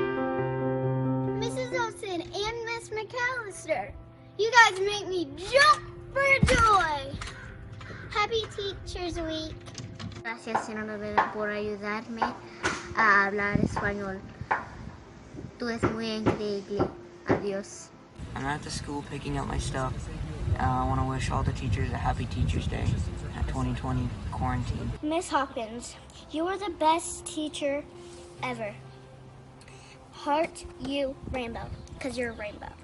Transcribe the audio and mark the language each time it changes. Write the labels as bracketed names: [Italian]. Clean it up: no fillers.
[English] Mrs. Olson and Miss McAllister, you guys make me jump for joy! Happy Teachers Week. [Spanish] Gracias, señora Bebé, por ayudarme a hablar español. Tú eres muy increíble. Adiós. [English] I'm at the school picking up my stuff. I want to wish all the teachers a happy Teachers Day at 2020 quarantine. Miss Hawkins, you are the best teacher ever. Heart you rainbow, because you're a rainbow.